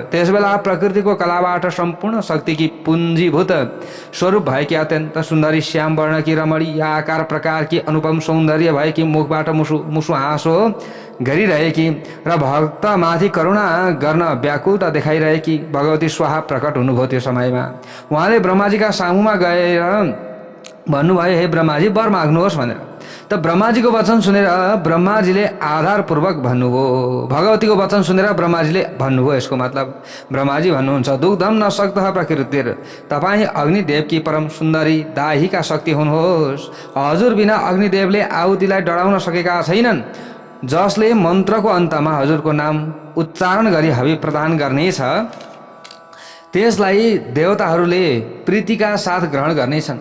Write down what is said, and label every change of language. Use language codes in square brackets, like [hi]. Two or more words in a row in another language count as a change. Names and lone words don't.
[ne] त्यसबेला प्रकृतिको कलाबाट सम्पूर्ण शक्तिकी पुञ्जीभूत स्वरूप भएकी अत्यन्त सुन्दरी श्याम वर्णकी रमणी आकार प्रकारकी अनुपम सौन्दर्य भएकी मुखबाट मुसु हाँसो गरिरहेकी र भक्तमाथि करुणा गर्न व्याकुलता देखाइरहेकी भगवती स्वाहा प्रकट हुनुभयो। त्यो समयमा उहाँले ब्रह्माजीका सामुमा गएर भन्नुभयो, हे ब्रह्माजी वर माग्नुहोस् भनेर। त ब्रह्माजीको वचन सुनेर ब्रह्माजीले आधारपूर्वक भन्नुभयो। भगवतीको वचन सुनेर ब्रह्माजीले भन्नुभयो। यसको मतलब ब्रह्माजी भन्नुहुन्छ, [sa] दुग्धम न सक्तः प्रकृतिर, [ne] तपाईँ अग्निदेवकी परम सुन्दरी दाहिका शक्ति हुनुहोस्। हजुर बिना अग्निदेवले आहुतिलाई डराउन सकेका छैनन्। जसले मन्त्रको अन्तमा हजुरको नाम उच्चारण गरी हवि प्रदान गर्नेछ, त्यसलाई देवताहरूले प्रीतिका साथ ग्रहण गर्नेछन्।